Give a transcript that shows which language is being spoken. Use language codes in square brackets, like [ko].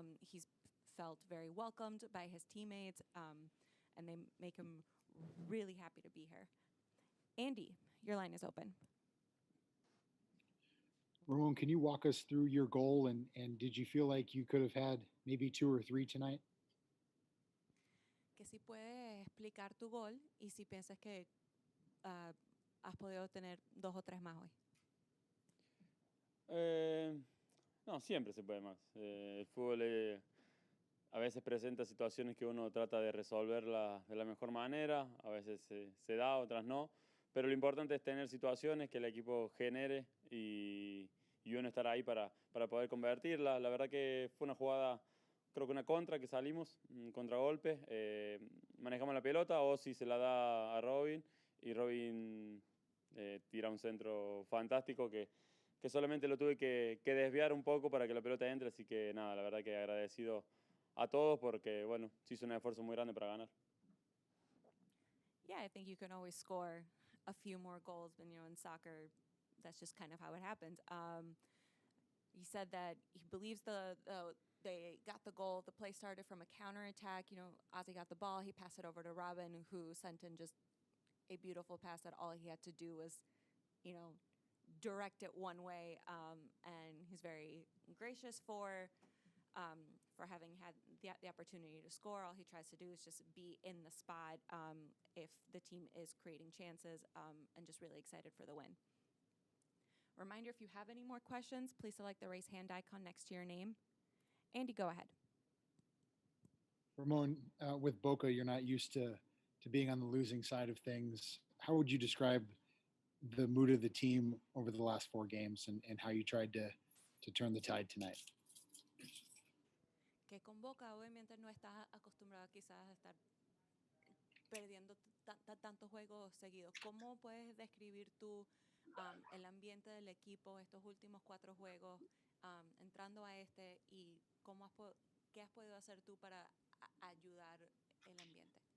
[en] He's felt very welcomed by his teammates, and they make him really happy to be here. Andy, your line is open. Ramon, can you walk us through your goal and did you feel like you could have had maybe 2 or 3 tonight? [es] Que si puedes explicar tu gol y si piensas que has podido tener 2 o 3 más hoy. No, siempre se puede más. El fútbol a veces presenta situaciones que uno trata de resolverla de la mejor manera, a veces se da, otras no. Pero lo importante es tener situaciones que el equipo genere y uno estar ahí para poder convertirla. La verdad que fue una jugada creo que una contra que salimos, un contragolpe, manejamos la pelota, Ozzy se la da a Robin y Robin tira un centro fantástico que solamente lo tuve que desviar un poco para que la pelota entre, así que nada, la verdad que agradecido a todos porque, bueno, se hizo un esfuerzo muy grande para ganar. [en] Yeah, I think you can always score a few more goals, but in soccer, that's just kind of how it happens. He said that he believes they got the goal. The play started from a counterattack. Ozzy got the ball. He passed it over to Robin, who sent in just a beautiful pass that all he had to do was, direct it one way. And he's very gracious for having had the opportunity to score. All he tries to do is just be in the spot if the team is creating chances, and just really excited for the win. Reminder, if you have any more questions, please select the raise hand icon next to your name. Andy, go ahead. Ramon, with Boca, you're not used to being on the losing side of things. How would you describe the mood of the team over the last 4 games and how you tried to turn the tide tonight? [es] Que con Boca obviamente no estás acostumbrado quizás a estar perdiendo tantos juegos seguidos. ¿Cómo puedes describir tú el ambiente del equipo estos últimos 4 juegos, entrando a este, y qué has podido hacer tú para ayudar el ambiente?